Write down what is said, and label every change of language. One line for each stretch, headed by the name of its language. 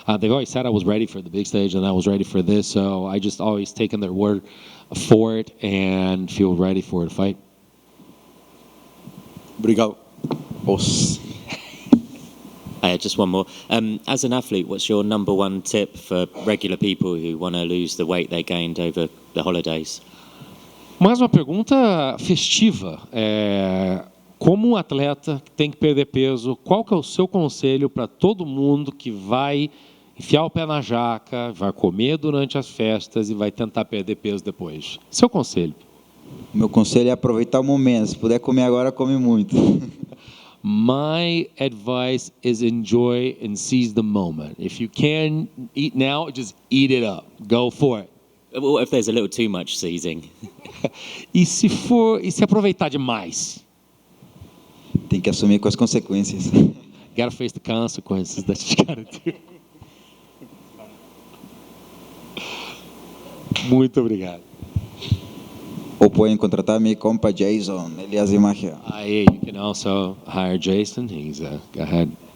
English: They've always said I was ready for the big stage and I was ready for this, so I just always taken their word for it and feel ready for the fight.
Portuguese: Obrigado.
English: Just one more. As an athlete, what's your number one tip for regular people who want to lose the weight they gained over the holidays?
Portuguese: Mais uma pergunta festiva. Como um atleta que tem que perder peso, qual que é o seu conselho para todo mundo que vai enfiar o pé na jaca, vai comer durante as festas e vai tentar perder peso depois? Seu conselho? Meu conselho é aproveitar o momento. Se puder comer agora, come muito.
English: My advice is enjoy and seize the moment. If you can eat now, just eat it up. Go for it. What if there's a little too much seizing?
Portuguese: E se aproveitar demais? Tem que assumir com as consequências.
English: Gotta face the consequences that you gotta do.
Portuguese: Muito obrigado. Ou podem contratar meu compa Jason, ele faz magia.
English: You can also hire Jason. He's go ahead.